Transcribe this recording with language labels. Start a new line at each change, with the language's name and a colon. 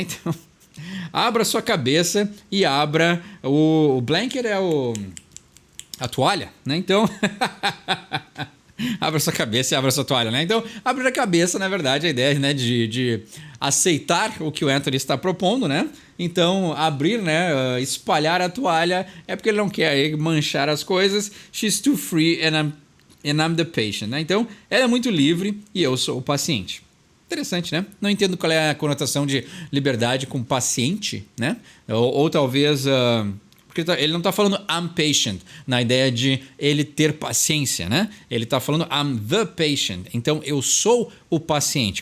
Portuguese: Então, abra sua cabeça e abra o blanket a toalha, né? Então, abra sua cabeça e abra sua toalha, né? Então, abrir a cabeça, na verdade, a ideia, né, de aceitar o que o Anthony está propondo, né? Então, abrir, né, espalhar a toalha é porque ele não quer manchar as coisas.
English: She's too free and I'm the patient, né?
Portuguese: Então, ela é muito livre e eu sou o paciente. Interessante, né? Não entendo qual é a conotação de liberdade com paciente, né? Ou talvez... porque ele não está falando
English: I'm patient,
Portuguese: na ideia de ele ter paciência, né? Ele está falando
English: I'm the patient.
Portuguese: Então, eu sou o paciente.